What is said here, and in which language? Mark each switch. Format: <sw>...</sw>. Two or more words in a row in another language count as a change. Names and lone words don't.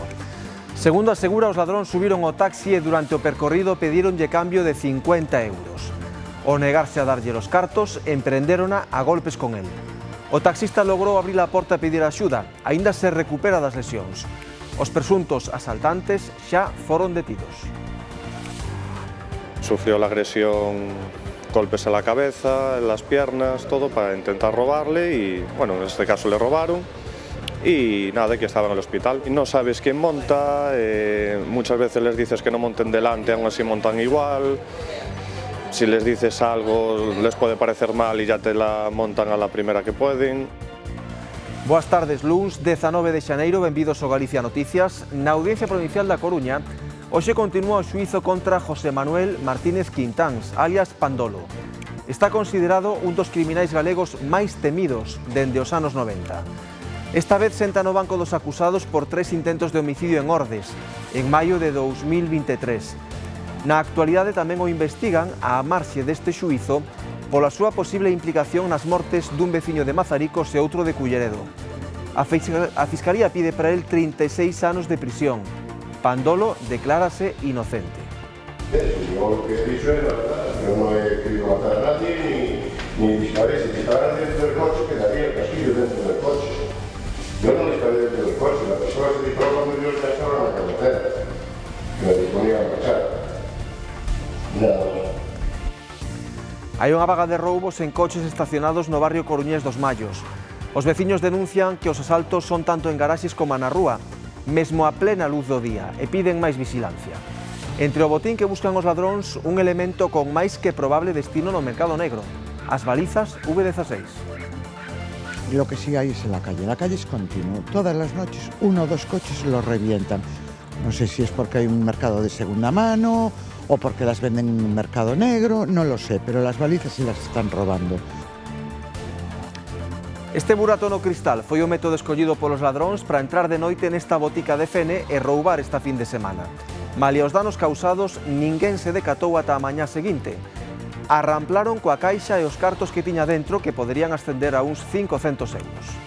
<gl>Segundo asegura, os ladróns subiron ao taxi e durante o percorrido pedironlle cambio de 50 euros. Ao negarse a darlle os cartos, emprendérona a golpes con el. O taxista logrou abrir a porta e pedir axuda, aínda se recupera das lesións. Os presuntos asaltantes xa foron detidos.</gl> <es>Sufrió la agresión, golpes en la cabeza, en las piernas, todo para intentar robarle y, bueno, en este caso le robaron y nada, que estaba en el hospital. Y no sabes quién monta, muchas veces les dices que no monten delante, aún así montan igual. Si les dices algo les puede parecer mal y ya te la montan a la primera que pueden.</es> <gl>Boas tardes, luns 19 de xaneiro, benvidos ao Galicia Noticias. Na Audiencia Provincial da Coruña, hoxe continúa o xuízo contra José Manuel Martínez Quintáns, alias Pandolo. Está considerado un dos criminais galegos máis temidos dende os anos 90. Esta vez senta no banco dos acusados por 3 intentos de homicidio en Ordes, en maio de 2023. Na actualidade tamén o investigan á marxe deste xuízo pola súa posible implicación nas mortes dun veciño de Mazaricos e outro de Culleredo. A Fiscalía pide para él 36 anos de prisión. Pandolo declárase inocente.</gl> <es>Yo lo que he dicho es la verdad, yo no he querido matar a nadie ni disparé. Si dispararan dentro del coche quedaría el casquillo dentro del coche. Yo no disparé dentro del coche, la persona se disparó cuando yo ya estaba en la carretera, que me disponía a marchar. Nada más.</es> <gl>Hai unha vaga de roubos en coches estacionados no barrio coruñés dos Mallos. Os veciños denuncian que os asaltos son tanto en garaxes como na rúa, mesmo a plena luz do día, e piden máis vigilancia. Entre o botín que buscan os ladróns, un elemento con máis que probable destino no mercado negro, as balizas V16.</gl> <es>Lo que sí hay es en la calle es continuo. Todas las noches 1 o 2 coches los revientan. No sé si es porque hay un mercado de segunda mano o porque las venden en un mercado negro, no lo sé, pero las balizas sí las están robando.</es> <gl>Este burato no cristal foi o método escollido polos ladróns para entrar de noite nesta botica de Fene e roubar esta fin de semana. Malia os danos causados, ninguén se decatou ata a mañá seguinte. Arramplaron coa caixa e os cartos que tiña dentro, que poderían ascender a uns 500 euros.</gl>